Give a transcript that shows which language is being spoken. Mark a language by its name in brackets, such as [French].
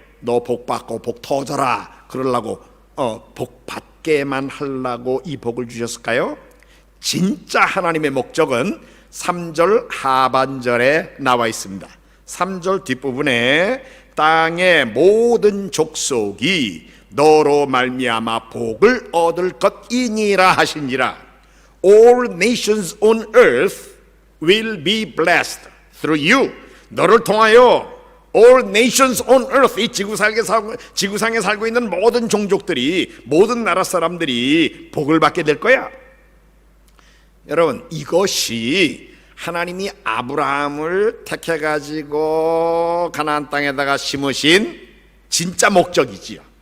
[Korean] 너 복 받고 복 터져라 그러려고 복 받게만 하려고 이 복을 주셨을까요? 진짜 하나님의 목적은 3절 하반절에 나와 있습니다. 3절 뒷부분에 땅의 모든 족속이 너로 말미암아 복을 얻을 것이니라 하시니라. [English] All nations on earth will be blessed through you. [Korean] 너를 통하여 [English] all nations on earth, [Korean] 이 지구상에 살고 있는 모든 종족들이, 모든 나라 사람들이 복을 받게 될 거야. 여러분, 이것이 하나님이 아브라함을 택해 가지고 가나안 땅에다가 심으신 진짜 목적이지요.